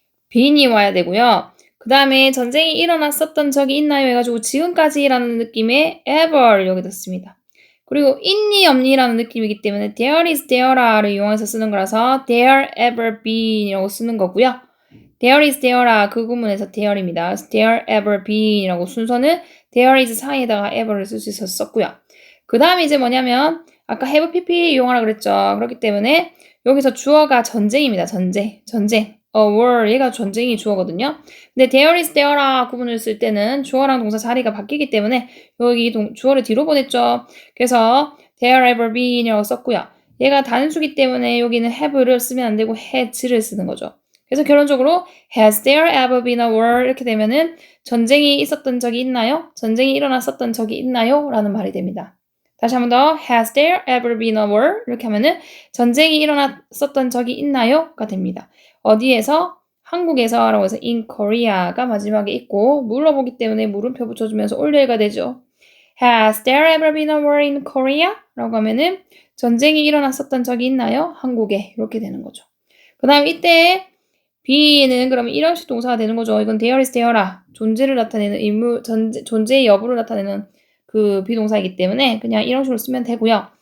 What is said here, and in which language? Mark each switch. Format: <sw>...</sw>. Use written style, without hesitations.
<ko>been이 와야 되고요. 그 다음에 전쟁이 일어났었던 적이 있나요? 해가지고 지금까지라는 느낌의 ever 여기다 씁니다. 그리고 있니 없니라는 느낌이기 때문에 there is, thereare를 이용해서 쓰는 거라서 there ever been이라고 쓰는 거고요. there is, thereare 그 구문에서 there입니다. there ever been이라고 순서는 there is 사이에다가 ever를 쓸 수 있어서 썼고요. 그 다음에 이제 뭐냐면 아까 have pp 이용하라 그랬죠. 그렇기 때문에 여기서 주어가 전쟁입니다. 전쟁. war 얘가 전쟁이 주어거든요. 근데 there is, thereare 구문을 쓸 때는 주어랑 동사 자리가 바뀌기 때문에 여기 주어를 뒤로 보냈죠. 그래서 there ever been이라고 썼고요. 얘가 단수기 때문에 여기는 have를 쓰면 안 되고 has를 쓰는 거죠. 그래서 결론적으로</ko> <en>has there ever been a war</en> <ko>이렇게 되면은 전쟁이 있었던 적이 있나요? 전쟁이 일어났었던 적이 있나요? 라는 말이 됩니다. 다시 한 번 더</ko> <en>has there ever been a war</en> <ko>이렇게 하면은 전쟁이 일어났었던 적이 있나요?가 됩니다. 어디에서? 한국에서 라고 해서</ko> <en>in Korea</en> <ko>가 마지막에 있고 물어보기 때문에 물음표 붙여주면서 올려가 되죠.</ko> <en>Has there ever been a war in Korea?</en> <ko>라고 하면은 전쟁이 일어났었던 적이 있나요? 한국에 이렇게 되는 거죠. 그 다음 이때 be는 그러면 일형식 동사가 되는 거죠. 이건 there is, there라 존재를 나타내는 인물, 존재의 여부를 나타내는 그 비동사이기 때문에 그냥 일형식으로 쓰면 되고요.</ko>